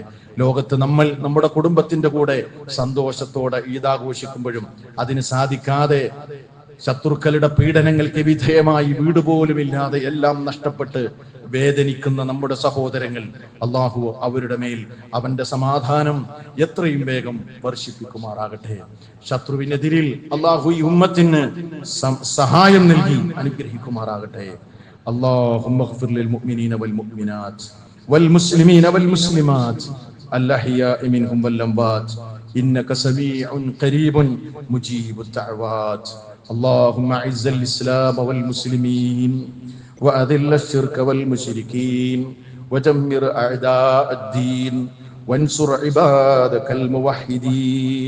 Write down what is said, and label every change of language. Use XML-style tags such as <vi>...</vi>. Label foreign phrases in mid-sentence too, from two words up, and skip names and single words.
<ml>ലോകത്ത് നമ്മൾ നമ്മുടെ കുടുംബത്തിന്റെ കൂടെ സന്തോഷത്തോടെ ഈദാഘോഷിക്കുമ്പോഴും അതിന് സാധിക്കാതെ ശത്രുക്കളുടെ പീഡനങ്ങൾക്ക് വിധേയമായി വീട് പോലുമില്ലാതെ എല്ലാം നഷ്ടപ്പെട്ട് വേദനിക്കുന്ന നമ്മുടെ സഹോദരങ്ങൾ, അല്ലാഹു അവരുടെ മേൽ അവന്റെ സമാധാനം എത്രയും വേഗം വർഷിപ്പിക്കുമാറാകട്ടെ. ശത്രുവിനെതിരിൽ അല്ലാഹു ഈ ഉമ്മത്തിന് സഹായം നൽകി അനുഗ്രഹിക്കുമാറാകട്ടെ.</ml> <ar>اللهم اغفر للمؤمنين والمؤمنات والمسلمين والمسلمات الأحياء منهم والأموات إنك سميع قريب مجيب الدعوات. اللهم أعز الإسلام والمسلمين وأذل الشرك والمشركين ودمر أعداء الدين وانصر عبادك الموحدين.</ar>